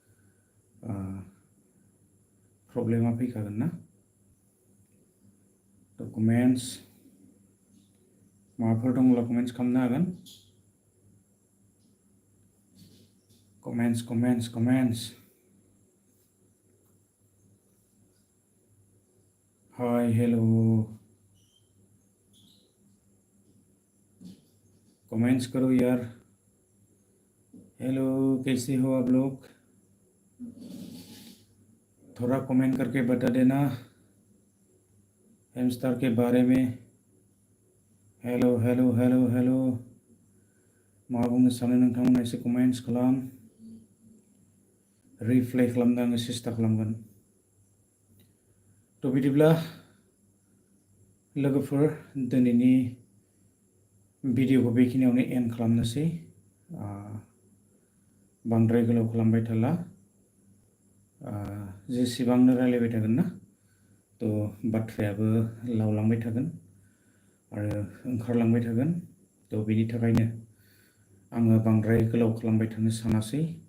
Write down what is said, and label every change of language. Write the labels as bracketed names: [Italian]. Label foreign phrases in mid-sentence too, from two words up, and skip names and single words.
[Bodo] प्रब्लेमा फैखागोन ना कमेन्ट्स माबाफोर दंब्ला कमेन्ट्स खालामनो हागोन [Hindi] कमेन्ट्स हाय हेलो कमेंट्स करो यार हेलो कैसे हो आप लोग थोड़ा कमेंट करके बता देना हैमस्टर के बारे में [Bodo] हेलो हेलो हेलो हेलो मा बुंनो सानो नोंथांमोना एसे कमेन्ट्स खालाम रिप्लाइ खालामनो आङो सेस्था खालामगोन थ' बिदिब्ला लोगोफोर दिनैनि भिडिअखौ बेखिनियावनो एन्ड खालामनोसै बांद्राय गोलाव खालामबाय थाला जेसेबांनो रायलायबाय थागोन ना थ' बाथ्रायाबो लावलांबाय थागोन आरो ओंखारलांबाय थागोन थ' बेनि थाखायनो आङो बांद्राय गोलाव खालामबाय थानो सानासै